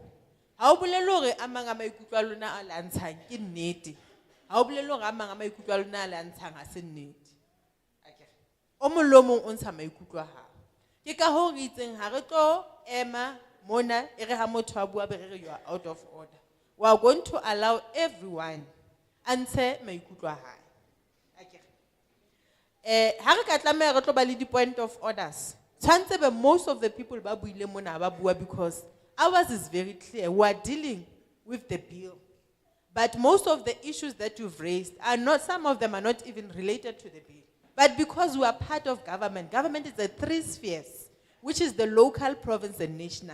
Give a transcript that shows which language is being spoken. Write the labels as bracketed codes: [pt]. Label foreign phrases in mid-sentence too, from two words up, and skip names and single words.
[st] Ha o bolele hore a mang a maikutlo a lona a lantshang ke nnete. Ha o bolele hore a mang a maikutlo a lona a lantshang ha se nnete. O mong le mong o ntsha maikutlo a hao. Ke ka ho re itseng ha re tlo ema mona e re ha motho a bua be re [en] you are out of order. We are going to allow everyone answer [st] maikutlo a hae. Ha re ka tlameha re tlo ba le di [en] point of orders. [st] Tshwantse be [en] most of the people [st] ba buile mona ba bua [en] because ours is very clear. We are dealing with the bill. But most of the issues that you've raised are not, some of them are not even related to the bill. But because we are part of government, government is the three spheres, which is the local, province, and national.